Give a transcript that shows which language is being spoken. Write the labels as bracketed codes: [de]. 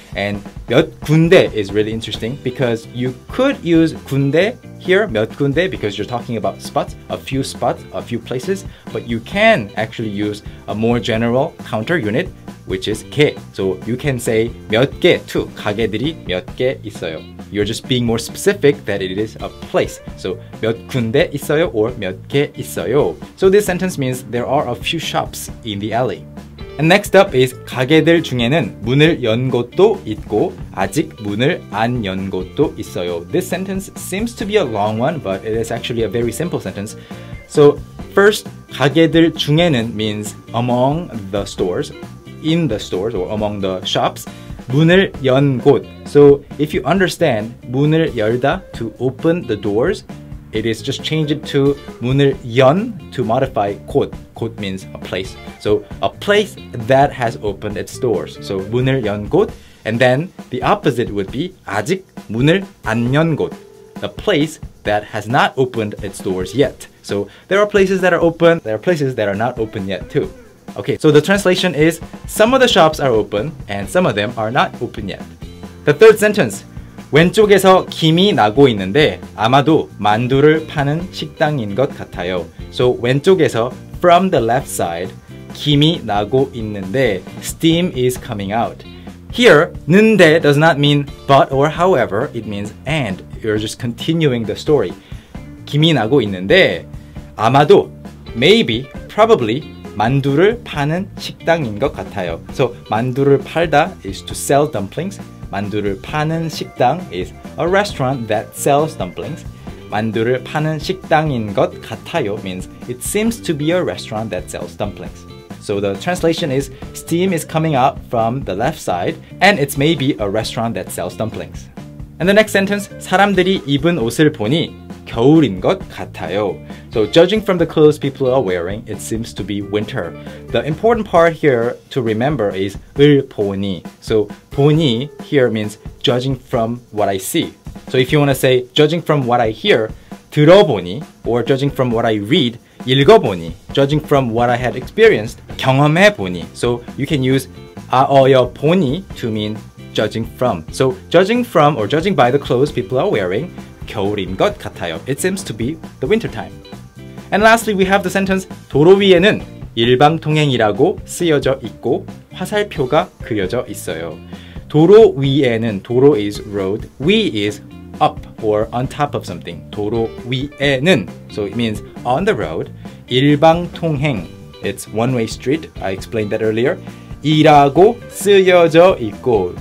[en] And [ko] 몇 군데 [en] is really interesting because you could use 군데 here, 몇 군데, because you're talking about spots, a few places, but you can actually use a more general counter unit, which is 개. So you can say 몇 개 too. [ko] 가게들이 몇 개 있어요. [en] You're just being more specific that it is a place. [ko] So 몇 군데 있어요 or 몇 개 있어요. [en] So this sentence means there are a few shops in the alley. And next up is [ko] 가게들 중에는 문을 연 곳도 있고 아직 문을 안 연 곳도 있어요. [en] This sentence seems to be a long one, but it is actually a very simple sentence. So first, [ko] 가게들 중에는 [en] means among the stores, in the stores or among the shops. [ko] 문을 연 곳. [en] So if you understand [ko] 문을 열다 [en] to open the doors, it is just change it to [ko] 문을 연 [en] to modify 곳. 곳 means a place. So a place that has opened its doors. [ko] So 문을 연 곳. [en] And then the opposite would be [ko] 아직 문을 안 연 곳. [en] A place that has not opened its doors yet. So there are places that are open, there are places that are not open yet too. Okay, so the translation is some of the shops are open and some of them are not open yet. The third sentence. [ko] 왼쪽에서 김이 나고 있는데 아마도 만두를 파는 식당인 것 같아요. [en] So [ko] 왼쪽에서 [en] from the left side [ko] 김이 나고 있는데 [en] steam is coming out. Here, 는데 does not mean but or however, it means and. You're just continuing the story. [ko] 김이 나고 있는데 아마도, [en] maybe, probably [ko] 만두를 파는 식당인 것 같아요. [en] So [ko] 만두를 팔다 [en] is to sell dumplings. [ko] 만두를 파는 식당 [en] is a restaurant that sells dumplings. [ko] 만두를 파는 식당인 것 같아요 [en] means it seems to be a restaurant that sells dumplings. So the translation is steam is coming out from the left side and it's maybe a restaurant that sells dumplings. And the next sentence, [ko] 사람들이 입은 옷을 보니 겨울인 것 같아요. [en] So judging from the clothes people are wearing, it seems to be winter. The important part here to remember is 을 보니. So 보니 here means judging from what I see. So if you want to say judging from what I hear, 들어보니, or judging from what I read, 읽어보니, judging from what I had experienced, 경험해보니. So you can use 아어여 보니 to mean judging from. So judging from or judging by the clothes people are wearing, [ko] 겨울인 것 같아요. [en] It seems to be the winter time. And lastly, we have the sentence [ko] 도로 위에는 일방통행이라고 쓰여져 있고 화살표가 그려져 있어요. [en] 도로 위에는, 도로 is road, 위 is up or on top of something. [ko] 도로 위에는, [en] so it means on the road. 일방통행, it's one-way street. I explained that earlier. [ko] 이라고 쓰여져 있고.